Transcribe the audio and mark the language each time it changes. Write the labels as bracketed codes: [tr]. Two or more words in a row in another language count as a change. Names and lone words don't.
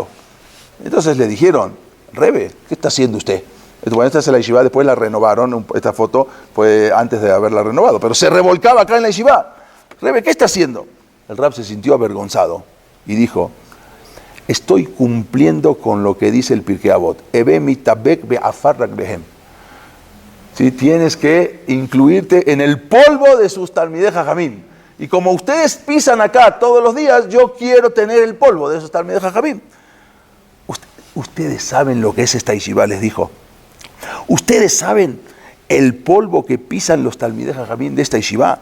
[es] Entonces le dijeron, Rebe, ¿qué está haciendo usted? Bueno, esta es la yeshiva, después la renovaron, esta foto fue antes de haberla renovado, pero se revolcaba acá en la yeshiva. Rebe, ¿qué está haciendo? El Rab se sintió avergonzado y dijo, estoy cumpliendo con lo que dice el Pirkei Avot. [he] הוי מתאבק בעפר רגליהם. [es] ¿Sí? Tienes que incluirte en el polvo de sus [he] תלמידי חכמים. [es] Y como ustedes pisan acá todos los días, yo quiero tener el polvo de esos [he] תלמידי חכמים. [es] Ustedes saben lo que es esta yeshiva, les dijo. Ustedes saben el polvo que pisan los [he] תלמידי חכמים [es] de esta yeshiva.